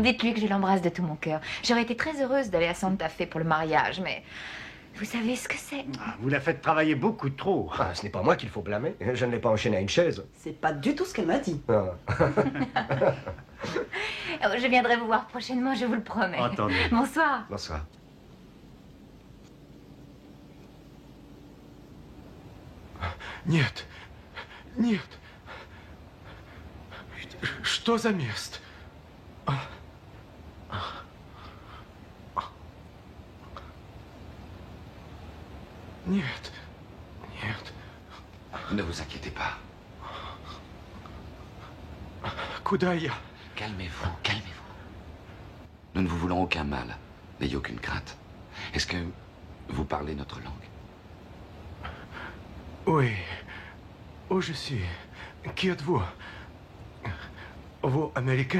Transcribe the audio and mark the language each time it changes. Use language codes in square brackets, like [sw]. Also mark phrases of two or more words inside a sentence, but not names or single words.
[fr] Dites-lui que je l'embrasse de tout mon cœur. J'aurais été très heureuse d'aller à Santa Fe pour le mariage, mais vous savez ce que c'est. Vous la faites travailler beaucoup trop. Ah, ce n'est pas moi qu'il faut blâmer. Je ne l'ai pas enchaînée à une chaise. C'est pas du tout ce qu'elle m'a dit. Ah. Je viendrai vous voir prochainement, je vous le promets. Entendu. Bonsoir. Bonsoir. [ru] Нет, нет. Что за место? Нет, [fr] Ne vous inquiétez pas. [ru] Куда я? [fr] Calmez-vous, calmez-vous. Nous ne vous voulons aucun mal. N'ayez aucune crainte. Est-ce que vous parlez notre langue? Oui. Où je suis? Qui êtes-vous? Vous américain?